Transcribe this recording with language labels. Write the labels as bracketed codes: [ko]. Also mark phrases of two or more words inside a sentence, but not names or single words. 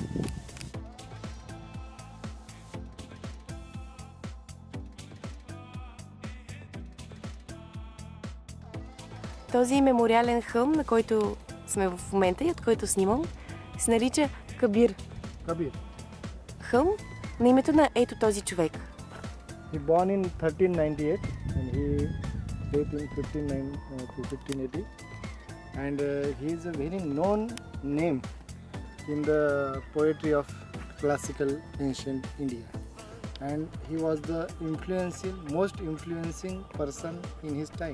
[bg] Този мемориален хълм, на който сме в момента и от който снимам, се нарича Кабир. Kabir. Хълм на името на ето този човек. [en] He born in 1398 and he died in 1580, and he is a very known name in the poetry of classical ancient India, and he was the most influencing person in his time.